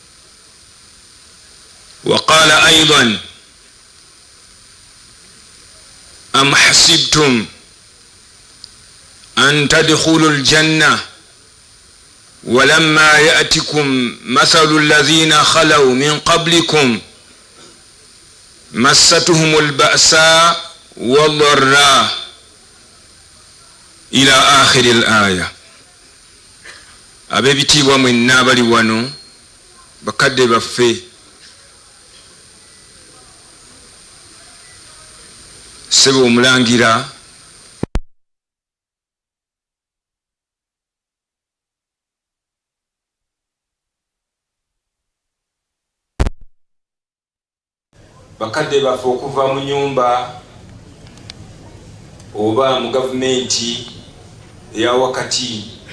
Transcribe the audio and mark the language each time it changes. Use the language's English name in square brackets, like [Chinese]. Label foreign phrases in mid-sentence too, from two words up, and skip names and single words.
[Arabic] وقال أيضا أم حسبتم أن تدخلوا الجنة ولما يأتكم مثل الذين خلوا من قبلكم مستهم البأساء والضراء إلى آخر الآية. [Ganda] abebitibwa mwenna abali wano bakadde baffe sebe omulangira bakadde baffe okuva mu nyumba oba mu gavumenti eya wakati,